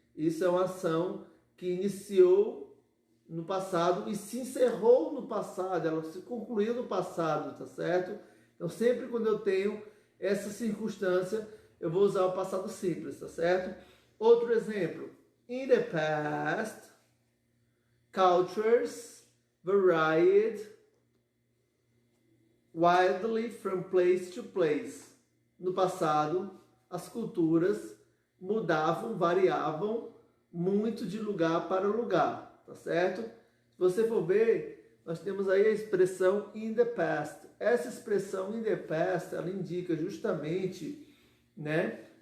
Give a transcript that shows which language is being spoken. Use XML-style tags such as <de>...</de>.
<pt>Isso é uma ação que iniciou no passado e se encerrou no passado, ela se concluiu no passado, tá certo? Então, sempre quando eu tenho essa circunstância, eu vou usar o passado simples, tá certo? Outro exemplo.</pt> <en>In the past, cultures varied wildly from place to place.</en> <pt>No passado, as culturas mudavam, variavam muito de lugar para lugar, tá certo? Se você for ver, nós temos aí a expressão</pt> <en>in the past.</en> <pt>Essa expressão</pt> <en>in the past,</en> <pt>ela indica justamente, né?</pt>